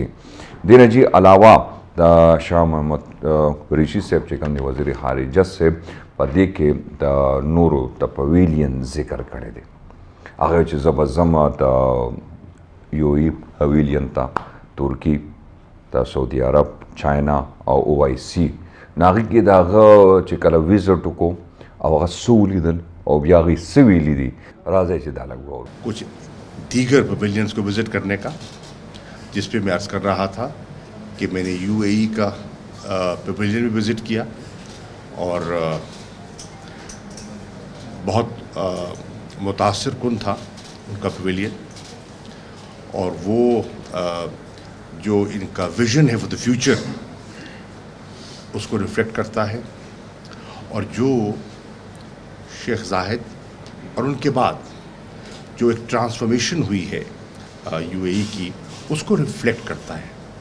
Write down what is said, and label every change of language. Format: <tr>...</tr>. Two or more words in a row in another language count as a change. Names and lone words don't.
<ps>دې نه جي علاوه د شاه محمد قریشي صاحب چې کوم دی وزیر خارجه صاحب په دې کې د نورو د پویلین ذکر کړی دی، هغه چې زه به ځم د یو ای پویلین ته، ترکی د سعودي عرب، چاینا او او آی سی، ناغي کې د هغه چې کله ویزټ وکړو او هغه څه ولیدل او بیا هغې څه ویلي دي، راځئ چې دا لږ وواورو.</ps> <ur>کچھ دیگر پویلینس کو وزٹ کرنے کا جس پہ میں عرض کر رہا تھا کہ میں نے یو اے ای کا پویلین بھی وزٹ کیا اور بہت متاثر کن تھا ان کا پویلین، اور وہ جو ان کا ویژن ہے</ur> <en>for the future</en> <ur>اس کو ریفلیکٹ کرتا ہے، اور جو شیخ زاہد اور ان کے بعد جو ایک ٹرانسفارمیشن ہوئی ہے یو اے ای کی اس کو ریفلیکٹ کرتا ہے.</ur>